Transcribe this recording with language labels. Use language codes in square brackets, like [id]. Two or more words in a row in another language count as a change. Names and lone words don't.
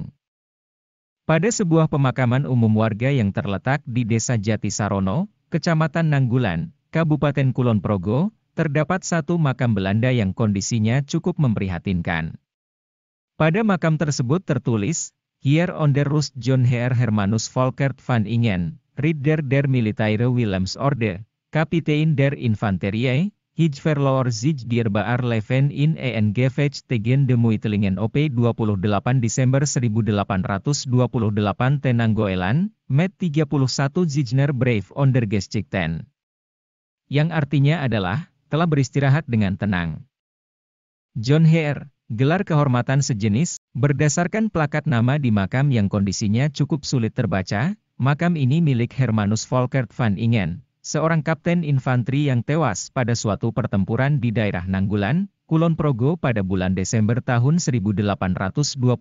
[id] Pada sebuah pemakaman umum warga yang terletak di Desa Jatisarono, Kecamatan Nanggulan, Kabupaten Kulon Progo, terdapat satu makam Belanda yang kondisinya cukup memprihatinkan. Pada makam tersebut tertulis, [nl] Hier onder rust John Heer Hermanus Volkert van Ingen, Ridder der Militaire Willemsorde, Kapitein der Infanterie, Hij verloor zich dierbaar leven in ENGVH tegen de Muitelingen op 28 Desember 1828 Tenanggoelan, met 31 Zijner Brave ondergeschickten. [id] Yang artinya adalah, telah beristirahat dengan tenang. John Heer, gelar kehormatan sejenis, berdasarkan plakat nama di makam yang kondisinya cukup sulit terbaca, makam ini milik Hermanus Volkert van Ingen, seorang kapten infanteri yang tewas pada suatu pertempuran di daerah Nanggulan, Kulon Progo pada bulan Desember tahun 1828.